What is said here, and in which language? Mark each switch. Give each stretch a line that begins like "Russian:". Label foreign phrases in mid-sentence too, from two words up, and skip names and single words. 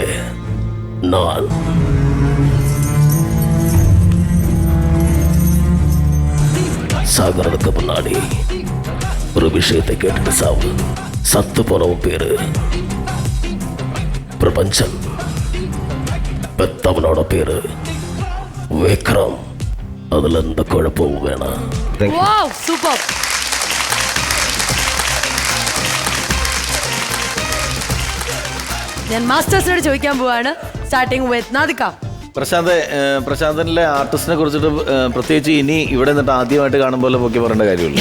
Tamil: நான் சாகரனுக்கு முன்னாடி ஒரு விஷயத்தை கேட்டுட்டு சாவு. சத்து போனவன் பேரு பிரபஞ்சன், பெத்தவனோட பேரு விக்ரம். அதுல எந்த குழப்பமும் வேணாம்.
English: wow super.
Malayalam: ഞാൻ മാസ്റ്റേഴ്സിനോട് ചോദിക്കാൻ പോവാണ്.
English: starting with നാദിക.
Malayalam: പ്രശാന്തനിലെ ആർട്ടിസ്റ്റിനെ കുറിച്ചിട്ട് പ്രത്യേകിച്ച് ഇനി ഇവിടെ നിന്നിട്ട് ആദ്യമായിട്ട് കാണുമ്പോൾ പൊക്കി പറയേണ്ട കാര്യമില്ല.